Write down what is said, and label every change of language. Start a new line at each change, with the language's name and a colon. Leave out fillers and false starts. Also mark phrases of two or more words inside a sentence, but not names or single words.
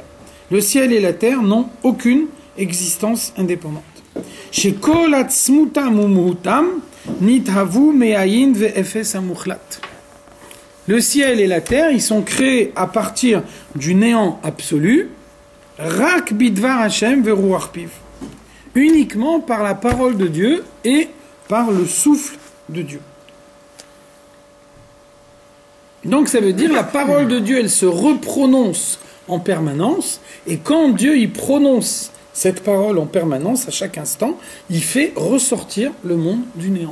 French: Le ciel et la terre n'ont aucune existence indépendante. Le ciel et la terre, ils sont créés à partir du néant absolu,
Hebrew: רק בדבר השם ורוח פיו,
French: uniquement par la parole de Dieu et par le souffle de Dieu. Donc ça veut dire la parole de Dieu, elle se reprononce en permanence, et quand Dieu il prononce cette parole en permanence, à chaque instant, il fait ressortir le monde du néant.